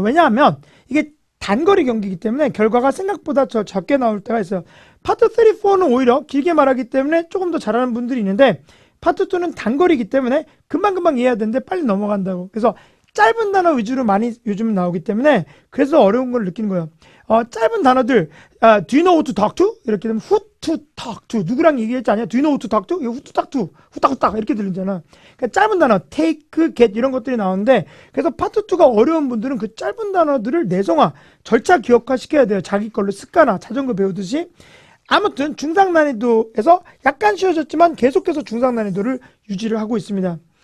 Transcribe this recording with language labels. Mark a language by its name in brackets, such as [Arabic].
[Korean] 왜냐하면 이게 단거리 경기이기 때문에 결과가 생각보다 적게 나올 때가 있어요. 파트 3, 4는 오히려 길게 말하기 때문에 조금 더 잘하는 분들이 있는데 파트 2는 단거리이기 때문에 금방금방 이해해야 되는데 빨리 넘어간다고. 그래서 짧은 단어 위주로 많이 요즘 나오기 때문에 그래서 어려운 걸 느끼는 거예요. 짧은 단어들, [English] do you know who to talk to? [Korean] 이렇게 되면 [English] who to talk to. [Korean] 누구랑 얘기했지 않냐? [English] Do you know who to talk to? [Korean] 이거 [English] who to talk to. [Korean] 후딱후딱 이렇게 들리잖아. 그러니까 짧은 단어, take, get 이런 것들이 나오는데 그래서 파트 2가 어려운 분들은 그 짧은 단어들을 내성화, 절차 기억화 시켜야 돼요. 자기 걸로 습관화, 자전거 배우듯이. 아무튼 중상 난이도에서 약간 쉬워졌지만 계속해서 중상 난이도를 유지를 하고 있습니다.